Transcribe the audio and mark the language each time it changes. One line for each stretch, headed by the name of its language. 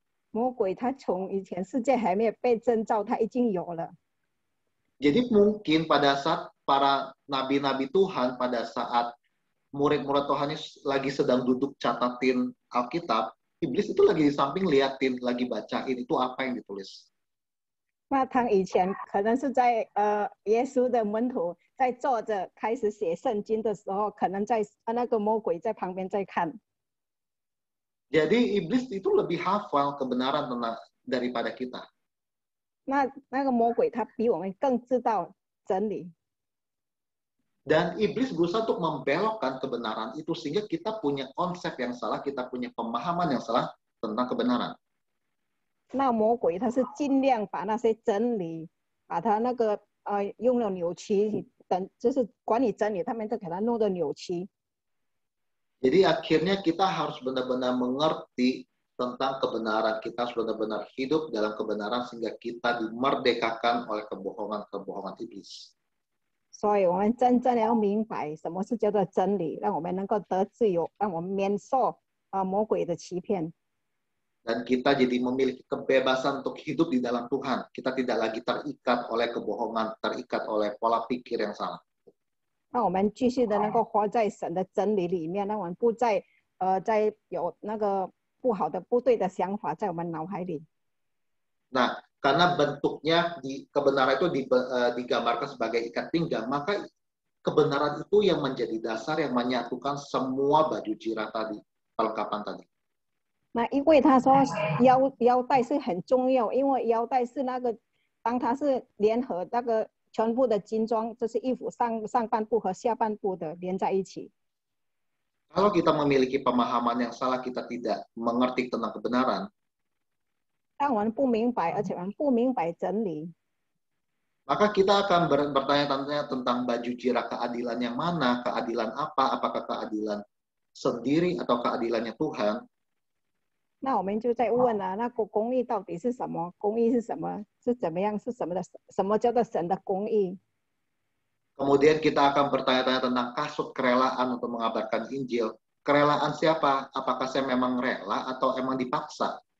Chinese: 魔鬼他从以前世界还没有被征召，他已经有了。
Indonesian: Jadi mungkin pada saat para nabi-nabi Tuhan, pada saat murid-murid Tuhan lagi sedang duduk catatin Alkitab, iblis itu lagi di samping liatin, lagi bacain itu apa yang ditulis.
Chinese: 那他以前可能是在耶稣的门徒在坐着开始写圣经的时候，可能在那个魔鬼在旁边在看。
Indonesian: Jadi iblis itu lebih hafal kebenaran daripada kita.
Chinese: 那个魔鬼他比我们更知道真理。
Indonesian: Dan iblis berusaha untuk membelokkan kebenaran itu sehingga kita punya konsep yang salah, kita punya pemahaman yang salah tentang kebenaran.
Chinese: 那魔鬼他是尽量把那些真理，把他那个用了扭曲，就是管理真理，他们都给他弄得扭曲。
Indonesian: Jadi akhirnya kita harus benar-benar mengerti tentang kebenaran. Kita harus benar-benar hidup dalam kebenaran sehingga kita dimerdekakan oleh kebohongan-kebohongan iblis.
Chinese: 所以我们真正要明白什么是叫做真理，让我们能够得自由，让我们免受魔鬼的欺骗。
Indonesian: Dan kita jadi memiliki kebebasan untuk hidup di dalam Tuhan. Kita tidak lagi terikat oleh kebohongan, terikat oleh pola pikir yang salah.
Chinese: 让我们继续的能够活在神的真理里面，让我们不再有那个不好的、不对的想法在我们脑海里。
Indonesian: Nah, karena bentuknya kebenaran itu digambarkan sebagai ikat pinggang, maka kebenaran itu yang menjadi dasar yang menyatukan semua baju jirah tadi, perlengkapan tadi.
Chinese: 那因为他说腰带是很重要，因为腰带是那个当它是联合那个全部的金装，就是衣服上半部和下半部的连在一起。
Indonesian: Kalau kita memiliki pemahaman yang salah, kita tidak mengerti tentang kebenaran,
Chinese: 当我们不明白，而且我们不明白真理，
Indonesian: maka kita akan bertanya-tanya tentang baju jirah keadilan yang mana, keadilan apa, apakah keadilan sendiri atau keadilannya Tuhan.
Chinese: 那我们就在问啊，那公义到底是什么？公义是什么？是怎么样？是什么的？什么叫做神的公义？
Indonesian: Kemudian kita akan bertanya-tanya tentang kasut kerelaan untuk mengabarkan Injil. Kerelaan siapa? Apakah saya memang rela atau emang dipaksa?